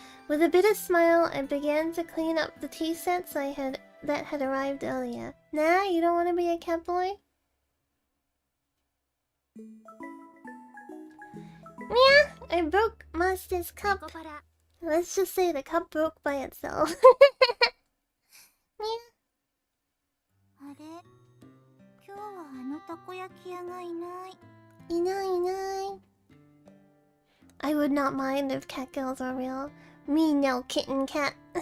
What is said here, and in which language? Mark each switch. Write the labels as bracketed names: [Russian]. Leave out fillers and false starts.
[English] With a bitter smile, I began to clean up the tea sets that had arrived earlier. Nah, you don't want to be a cat boy? Meow! I broke Master's cup. Nekopara. Let's just say the cup broke by itself. Meow. [Japanese] あれ、今日はあのたこ焼き屋がいない。いないいない。 [English] I would not mind if cat girls are real. Me no kitten cat.